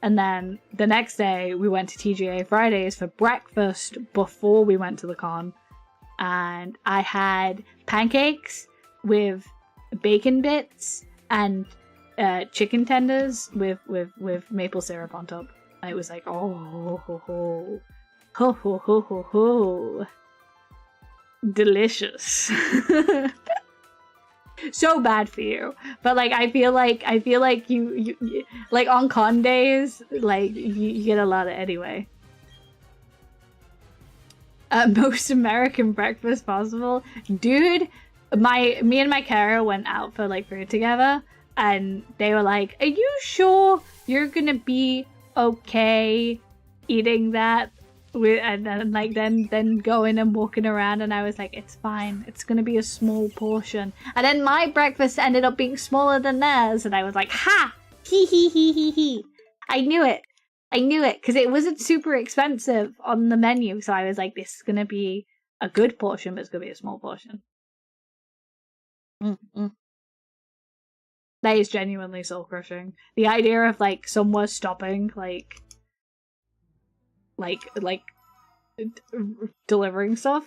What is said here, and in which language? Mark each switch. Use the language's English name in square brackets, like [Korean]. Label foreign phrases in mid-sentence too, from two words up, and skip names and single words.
[English] And then the next day, we went to TGA Fridays for breakfast before we went to the con. And I had pancakes with bacon bits and chicken tenders with maple syrup on top. And it was like, oh, ho, ho, ho, ho, ho, ho, ho. Delicious. So bad for you, but like I feel like you like on con days, like you get a lot of it anyway. Most American breakfast possible, dude. Me and my carer went out for like food together, and they were like, "Are you sure you're gonna be okay eating that?" And then going and walking around, and I was like, it's fine, it's gonna be a small portion. And then my breakfast ended up being smaller than theirs, and I was like, ha, hee hee hee hee hee. I knew it, because it wasn't super expensive on the menu, so I was like, this is gonna be a good portion, but it's gonna be a small portion. That is genuinely soul crushing. The idea of like somewhere stopping, like delivering stuff.